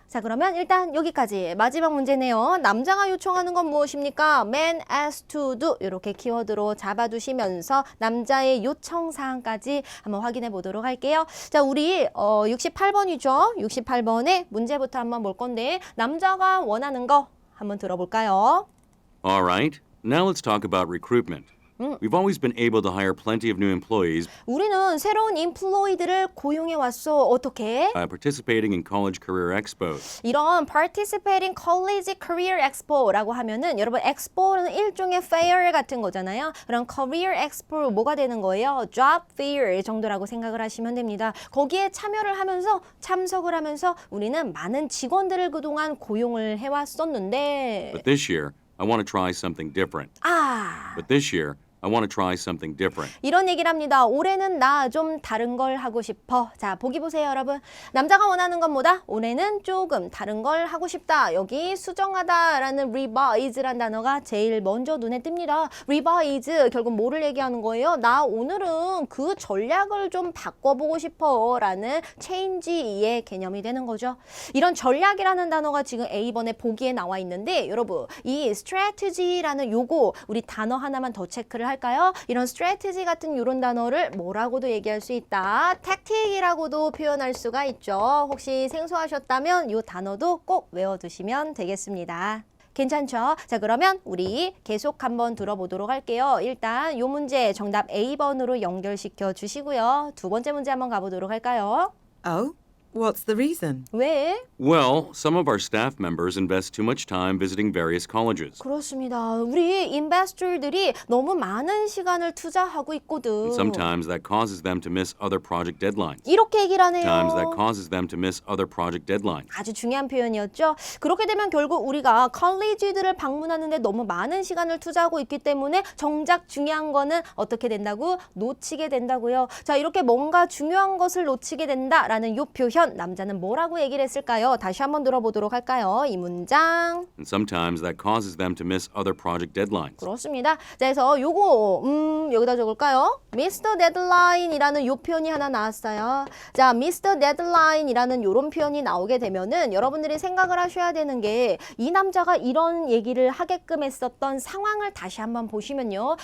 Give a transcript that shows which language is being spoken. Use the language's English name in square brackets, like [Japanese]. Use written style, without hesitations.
[Korean] 자, 그러면 일단 여기까지 마지막 문제네요. 남자가 요청하는 건 무엇입니까? [English] Man asked to do [Korean] 이렇게 키워드로 잡아두시면서 남자의 요청 사항까지 한번 확인해 보도록 할게요. 자, 우리 68번이죠. 68번의 문제부터 한번 볼 건데 남자가 원하는 거 한번 들어볼까요? [English] All right, now let's talk about recruitment. We've always been able to hire plenty of new employees [Korean] 우리는 새로운 인플로이들을 고용해 왔어. 어떻게? [English] by participating in college career expos. [Korean] 이런 [English] participating college career expo [Korean] 라고 하면은 여러분 expo는 일종의 fair 같은 거잖아요. 그럼 career expo 뭐가 되는 거예요? job fair 정도라고 생각을 하시면 됩니다. 거기에 참여를 하면서 참석을 하면서 우리는 많은 직원들을 그동안 고용을 해왔었는데 [English] But this year, I want to try something different. But this year, I want to try something different. [Korean] 이런 얘기를 합니다. 올해는 나 좀 다른 걸 하고 싶어. 자, 보기 보세요, 여러분. 남자가 원하는 건 뭐다? 올해는 조금 다른 걸 하고 싶다. 여기 수정하다라는 revise란 단어가 제일 먼저 눈에 띕니다. revise 결국 뭐를 얘기하는 거예요? 나 오늘은 그 전략을 좀 바꿔보고 싶어 라는 change의 개념이 되는 거죠. 이런 전략이라는 단어가 지금 A번에 보기에 나와 있는데 여러분 이 strategy라는 요거 우리 단어 하나만 더 체크를 할까요? 이런 strategy 같은 이런 단어를 뭐라고도 얘기할 수 있다. tactic이라고도 표현할 수가 있죠. 혹시 생소하셨다면 이 단어도 꼭 외워두시면 되겠습니다. 괜찮죠? 자, 그러면 우리 계속 한번 들어보도록 할게요. 일단 이 문제 정답 A번으로 연결시켜 주시고요. 두 번째 문제 한번 가보도록 할까요? [English] Oh, what's the reason? [Korean] 왜? [English] Well, some of our staff members invest too much time visiting various colleges. [Korean] 그렇습니다. 우리 인베스터들이 너무 많은 시간을 투자하고 있거든. [English] And sometimes that causes them to miss other project deadlines. [Korean] 이렇게 얘기를 하네요. [English] Sometimes that causes them to miss other project deadlines. [Korean] 아주 중요한 표현이었죠. 그렇게 되면 결국 우리가 컬리지들을 방문하는데 너무 많은 시간을 투자하고 있기 때문에 정작 중요한 거는 어떻게 된다고? 놓치게 된다고요. 자, 이렇게 뭔가 중요한 것을 놓치게 된다라는 이 표현 표현 남자는 뭐라고 얘기를 했을까요? 다시 한번 들어보도록 할까요? 이 문장. [English] And sometimes that causes them to miss other project deadlines. [Korean] 그렇습니다. 자, 그래서 요거 여기다 적을까요? [English] Mr. [Korean] Deadline이라는 요 표현이 하나 나왔어요. [English] 자, Mr. [Korean] Deadline이라는 요런 표현이 나오게 되면은 여러분들이 생각을 하셔야 되는 게 이 남자가 이런 얘기를 하게끔 했었던 상황을 다시 한번 보시면요.